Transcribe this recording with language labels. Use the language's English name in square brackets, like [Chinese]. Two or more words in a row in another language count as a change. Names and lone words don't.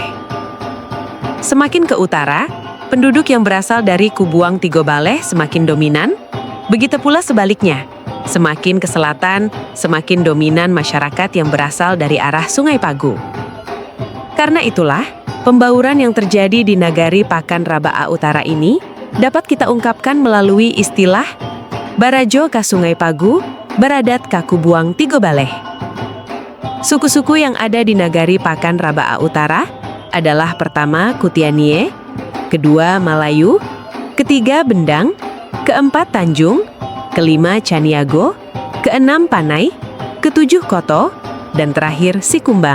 [Indonesian] Semakin ke utara, penduduk yang berasal dari Kubuang Tiga Baleh semakin dominan, begitu pula sebaliknya. Semakin ke selatan, semakin dominan masyarakat yang berasal dari arah Sungai Pagu. Karena itulah, pembauran yang terjadi di Nagari Pakan Raba'a Utara ini dapat kita ungkapkan melalui istilah Barajo ka Sungai Pagu, Baradat ka Kubuang Tiga Baleh. Suku-suku yang ada di Nagari Pakan Raba'a Utara adalah pertama Kutianie, kedua Malayu, ketiga Bendang, keempat Tanjung, kelima Caniago, keenam Panai, ketujuh Koto, dan terakhir Sikumbang.